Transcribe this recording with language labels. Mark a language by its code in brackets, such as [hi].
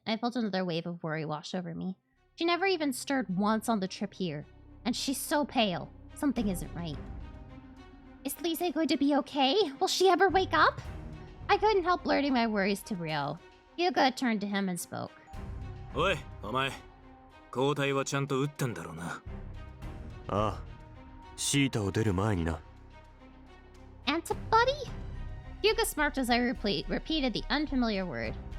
[en] I felt another wave of worry wash over me. She never even stirred once on the trip here. And she's so pale. Something isn't right. Is Lise going to be okay? Will she ever wake up? I couldn't help blurting my worries to Rio. Hyuga turned to him and spoke. [ja] Oi, omae. 抗体はちゃんと打ったんだろうな。ああ、シータを出る前にな。 [en] Antibody? Hyuga smirked as I repeated the unfamiliar word.